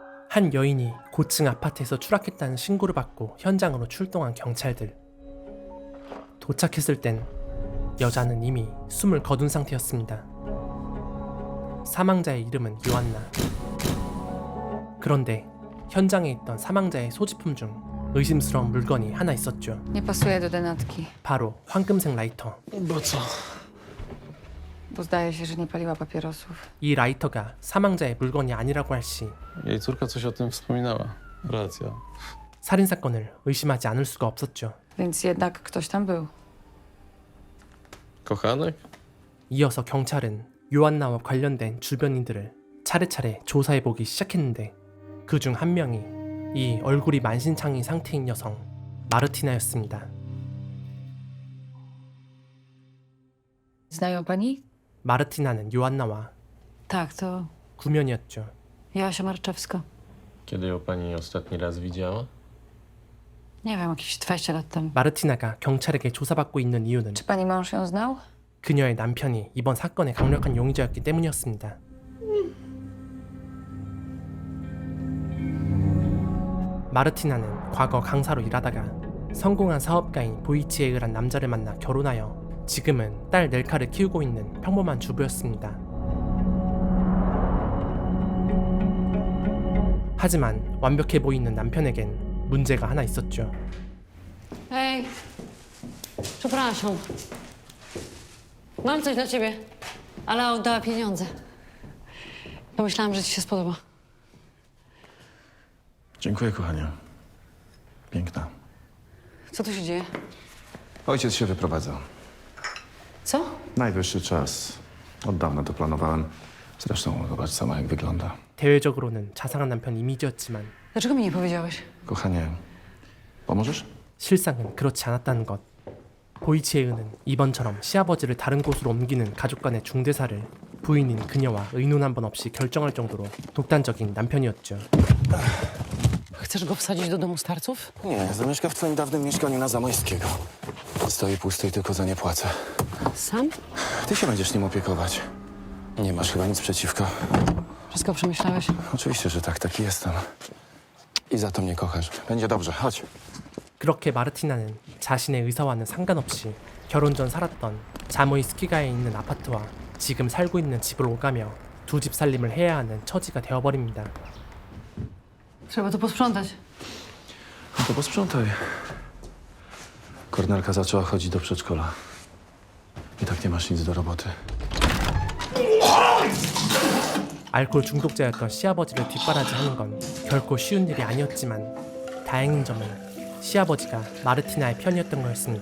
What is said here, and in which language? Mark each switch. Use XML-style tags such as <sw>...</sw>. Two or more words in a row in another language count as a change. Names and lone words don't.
<ko>한 여인이 고층 아파트에서 추락했다는 신고를 받고 현장으로 출동한 경찰들. 도착했을 땐 여자는 이미 숨을 거둔 상태였습니다. 사망자의 이름은 요한나. 그런데 현장에 있던 사망자의 소지품 중 의심스러운 물건이 하나 있었죠.</ko> <pl>Nie pasuje do denatki,</pl> <ko>바로 황금색 라이터.</ko> <pl>Bo co? bo zdaje się, że nie paliła papierosów.</pl> <ko>이 라이터가 사망자의 물건이 아니라고 할 시</ko> <pl>Jej córka coś o tym wspominała. Racja.</pl> <ko>살인사건을 의심하지 않을 수가 없었죠.</ko> <pl>Więc jednak ktoś tam był. Kochanek?</pl> <ko>이어서 경찰은 요한나와 관련된 주변인들을 차례차례 조사해보기 시작했는데 그 중 한 명이 이 얼굴이 만신창이 상태인 여성 마르티나였습니다.</ko> <pl>Znają pani?</pl> <ko>마르티나는 요한나와</ko> <pl>Tak, to</pl> <ko>구면이었죠.</ko> <pl>Joasia Marczewska. Kiedy ją pani ostatni raz widziała? Nie wiem, jakieś 20 lat temu.</pl> <ko>마르티나가 경찰에게 조사받고 있는 이유는</ko> <pl>Czy pani mąż ją znał?</pl> <ko>그녀의 남편이 이번 사건의 강력한 용의자였기 때문이었습니다. 마르티나는 과거 강사로 일하다가 성공한 사업가인 보이치에흐란 남자를 만나 결혼하여 지금은 딸 넬카를 키우고 있는 평범한 주부였습니다. 하지만 완벽해 보이는 남편에겐 문제가 하나 있었죠.</ko> <pl>Hej, przepraszam. Mam coś dla ciebie, ale oddała pieniądze. Pomyślałam, że ci się spodoba. Dziękuję, kochanie. Piękna. Co tu się dzieje? Ojciec się wyprowadza. Co? Najwyższy czas. Od dawna to planowałem. Zresztą zobacz sama, jak wygląda.</pl> <ko>대외적으로는 자상한 남편 이미지였지만</ko> <pl>Dlaczego mi nie powiedziałeś? Kochanie, pomożesz?</pl> <ko>실상은 그렇지 않았다는 것. 보이치에흐는 이번처럼 시아버지를 다른 곳으로 옮기는 가족 간의 중대사를 부인인 그녀와 의논 한 번 없이 결정할 정도로 독단적인 남편이었죠.</ko> <pl>Chcesz go wsadzić do domu starców? Nie, zamieszka w twoim dawnym mieszkaniu na Zamojskiego. Stoi pusto i tylko za nie płacę. Sam? Ty się będziesz nim opiekować. Nie masz chyba nic przeciwko. Wszystko przemyślałeś? Oczywiście, że tak, taki jestem. I za to mnie kochasz. Będzie dobrze, chodź.</pl> <ko>그렇게 마르티나는 자신의 의사와는 상관없이 결혼 전 살았던 자모이스키가에 있는 아파트와 지금 살고 있는 집을 오가며 두 집 살림을 해야 하는 처지가 되어버립니다.</ko> <pl>Trzeba to posprzątać. No to posprzątaj. Kornelka zaczęła chodzić do przedszkola. I tak nie masz nic do roboty.</pl> <ko>알코올 중독자였던 시아버지를 뒷바라지하는 건 결코 쉬운 일이 아니었지만 다행인 점은 시아버지가 마르티나의 편이었던 거였습니다.</ko>